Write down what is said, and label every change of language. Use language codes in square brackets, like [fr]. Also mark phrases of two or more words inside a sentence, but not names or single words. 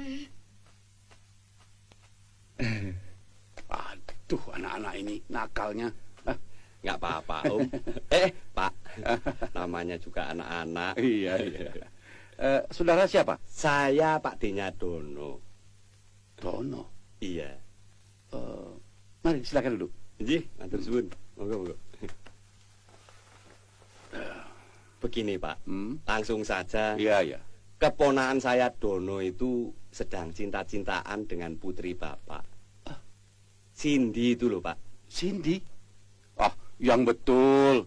[id] Aduh, anak-anak ini nakalnya. Nggak apa-apa, Om. Pak. Namanya juga anak-anak. Iya. Saudara siapa? Saya Pak D-nya Dono. Dono. Iya. Mari silakan duduk. [jv] Nggih, matur suwun. [id] Monggo. Begini, Pak. Langsung saja. Iya. Keponakan saya Dono itu sedang cinta-cintaan dengan putri Bapak. Cindy itu loh, Pak. Cindy? Yang betul.